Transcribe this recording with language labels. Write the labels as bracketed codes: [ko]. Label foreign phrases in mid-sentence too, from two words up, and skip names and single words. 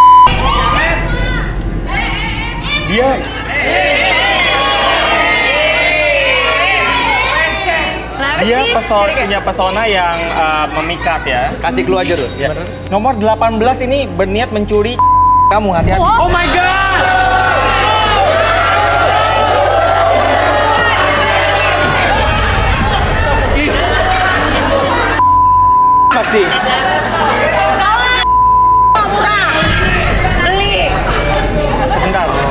[id] Dia Kenapa dia sih? punya pesona yang memikat ya. Kasih clue aja, Rud. Ya. Nomor 18 ini berniat mencuri kamu, hati-hati. [en] Oh my god! Ih. [id] Pasti. Murah. Beli. Sebentar.